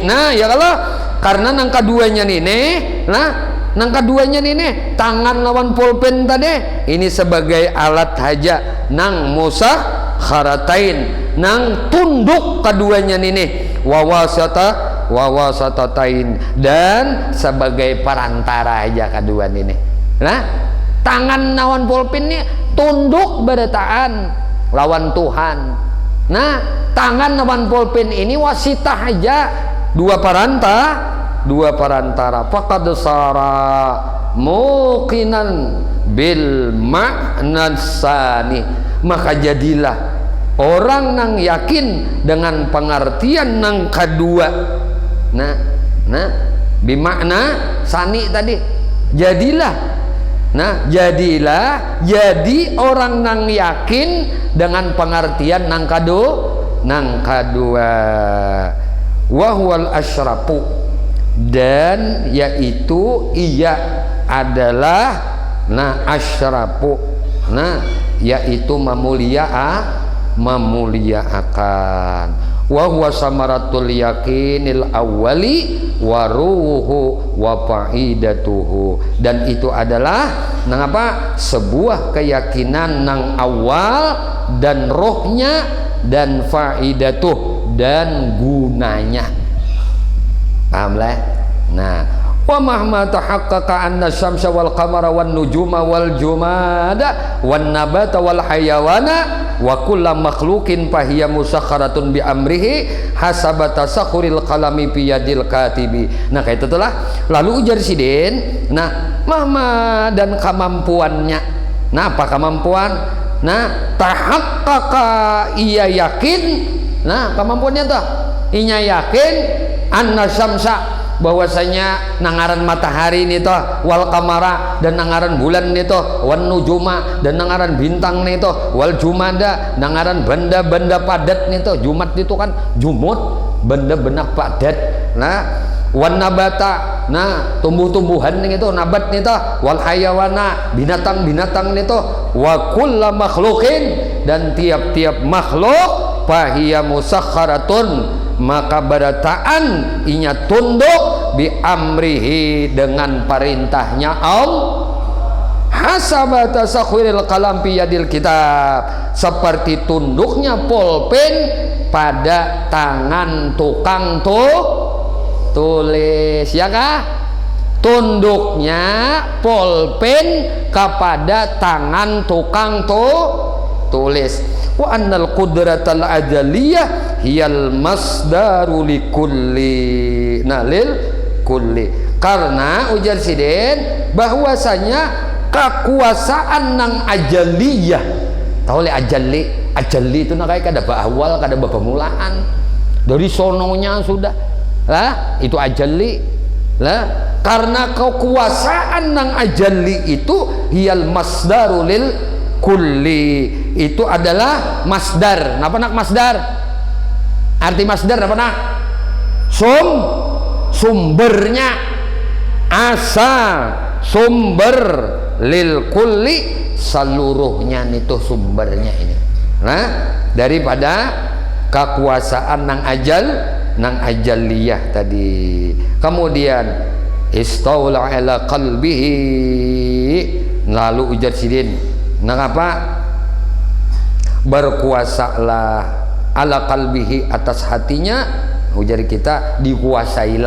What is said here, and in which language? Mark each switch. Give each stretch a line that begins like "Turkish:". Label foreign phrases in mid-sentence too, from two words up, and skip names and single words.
Banjar: Nah, ya kalau karena nang keduanya nih, nang keduanya nih tangan lawan pulpen tadi ini sebagai alat saja, nang musakharatain, nang tunduk keduanya nih, wawasatatain, dan sebagai perantara aja kedua ini. Nah, tangan lawan pulpen ini tunduk berataan lawan Tuhan. Nah, tangan lawan pulpen ini wasitah aja, dua perantara.
Arabic: فقد صار موقنا بالمعنى الثاني,
Banjar: maka jadilah orang nang yakin dengan pengertian nang kedua. Nah
Arabic: بمعنى ثاني
Banjar: tadi, jadilah jadi orang nang yakin dengan pengertian nang kedua.
Arabic: وهو الأشرف,
Banjar: dan yaitu ia adalah asyrafu, yaitu memuliakan.
Arabic: وهو ثمرة اليقين الأول وروحه وفائدته,
Banjar: dan itu adalah sebuah keyakinan nang awal dan rohnya dan faidatuh dan gunanya. Paham lah? Nah,
Arabic: ومهما تحقق أن الشمس والقمر والنجوم والجماد والنبات والحيوان وكل مخلوق فهي مسخرة بأمره حسب تسخر القلم في يد الكاتب.
Banjar: Nah, kayak itulah. Lalu ujar sidin, mahma dan kemampuannya. Nah, apa kemampuan? Tahaqqaqa, ia yakin. Nah, kemampuannya tuh inya yakin
Arabic: أن الشمس,
Banjar: bahwasanya nangaran matahari nih toh,
Arabic: والقمر,
Banjar: dan nangaran bulan nih toh,
Arabic: والنجوم,
Banjar: dan nangaran bintang nih toh,
Arabic: والجماد,
Banjar: nangaran benda-benda padat nih toh. Jumat itu kan jumut, benda-benda padat.
Arabic: والنبات,
Banjar: tumbuh-tumbuhan nih toh, nabat nih toh,
Arabic: والحيوان,
Banjar: binatang-binatang nih toh,
Arabic: وكل مخلوق,
Banjar: dan tiap-tiap makhluk
Arabic: فهي مسخرة,
Banjar: maka berataan inya tunduk
Arabic: بأمره,
Banjar: dengan perintahnya Allah.
Arabic: حسب تسخر القلم في يد الكتاب,
Banjar: seperti tunduknya pulpen pada tangan tukang tulis, ya kah? Tunduknya pulpen kepada tangan tukang tulis.
Arabic: وأن القدرة الأزلية هي المصدر لكل للكل,
Banjar: karena ujar sidin bahwasanya kekuasaan nang ajaliyah. Tahu le ajalli itu kayak kada awal, kada pemulaan, dari sononya sudah lah, itu ajalli lah. Karena kekuasaan nang ajalli itu
Arabic: هي المصدر للكل,
Banjar: itu adalah masdar. Napa nak masdar? Arti masdar apa nak? Sumbernya, asal sumber
Arabic: للكل,
Banjar: seluruhnya itu sumbernya ini. Nah, daripada kekuasaan nang ajaliyah tadi. Kemudian
Arabic: استولى على قلبه,
Banjar: lalu ujar sidin nang apa, berkuasalah
Arabic: على قلبه,
Banjar: atas hatinya, ujar kita dikuasailah.